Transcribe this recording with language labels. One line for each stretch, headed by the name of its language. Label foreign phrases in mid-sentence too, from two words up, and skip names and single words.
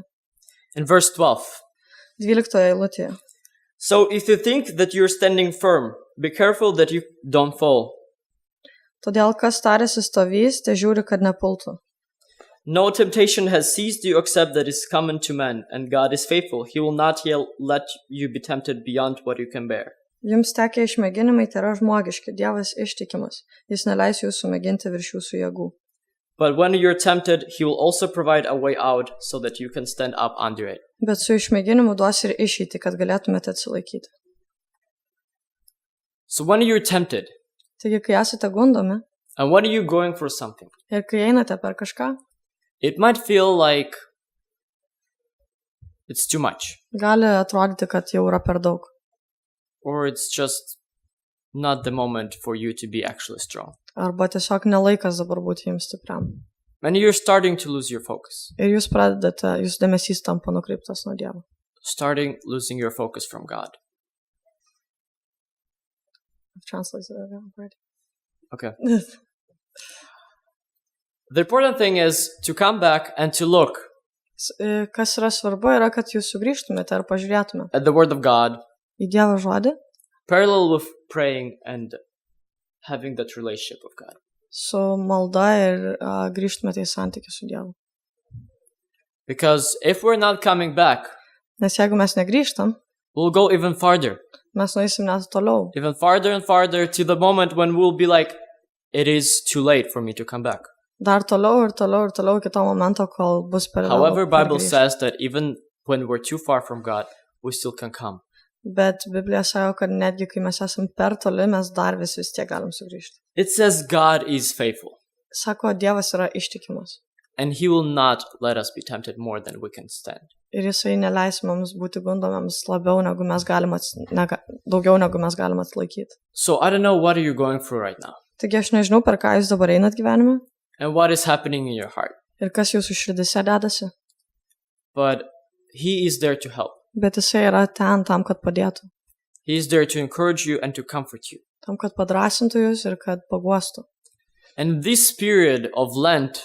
English: In verse 12.
Lithuanian: 12 eilutėje.
English: So if you think that you're standing firm, be careful that you don't fall.
Lithuanian: Todėl kas tarėsi stovys, tai žiūri, kad nepultų.
English: No temptation has seized you except that is common to man, and God is faithful. He will not let you be tempted beyond what you can bear.
Lithuanian: Jums tekę išmėginimai, tai yra žmogiški, Dievas ištikimas. Jis neleis jūsų mėginti virš jūsų jėgų.
English: But when you're tempted, he will also provide a way out so that you can stand up under it.
Lithuanian: Bet su išmėginimu duos ir išeitį, kad galėtumėte atsilaikyti.
English: So when you're tempted,
Lithuanian: Taigi, kai esate gundomi
English: and when you're going for something,
Lithuanian: ir kai einate per kažką,
English: it might feel like it's too much,
Lithuanian: gali atrodyti, kad jau yra per daug.
English: or it's just not the moment for you to be actually strong.
Lithuanian: Arba tiesiog nelaikas dabar būti jums stipriam.
English: And you're starting to lose your focus,
Lithuanian: Ir jūs pradedate, jūsų dėmesys tampa nukreiptas nuo Dievo.
English: starting losing your focus from God. I've translated it already. Okay. The important thing is to come back and to look
Lithuanian: Kas yra svarbu, yra, kad jūs sugrįžtumėte ar pažiūrėtumėte
English: at the Word of God,
Lithuanian: į Dievo žodį
English: parallel with praying and having that relationship with God.
Lithuanian: su malda ir grįžtumėte į santykį su Dievu.
English: Because if we're not coming back,
Lithuanian: Nes jeigu mes negrįžtam,
English: we'll go even farther
Lithuanian: mes nueisim net toliau.
English: and farther to the moment when we'll be like, it is too late for me to come back.
Lithuanian: Dar toliau ir toliau ir toliau iki to momento, kol bus per vėlu.
English: However, Bible says that even when we're too far from God, we still can come.
Lithuanian: Bet Biblija sako, kad netgi kai mes esam per toli, mes dar vis tiek galim sugrįžti.
English: It says God is faithful,
Lithuanian: Sako, Dievas yra ištikimas.
English: and He will not let us be tempted more than we can stand.
Lithuanian: Ir Jisai neleis mums būti gundomiems labiau, negu mes galim daugiau negu mes galim atlaikyti.
English: So I don't know what are you going through right now,
Lithuanian: Taigi aš nežinau, per ką jūs dabar einat gyvenime
English: and what is happening in your heart,
Lithuanian: ir kas jūsų širdise dedasi.
English: but He is there to help.
Lithuanian: Bet Jisai yra ten tam, kad padėtų.
English: He is there to encourage you and to comfort you.
Lithuanian: Tam, kad padrasintų jūs ir kad paguostų.
English: And this period of Lent,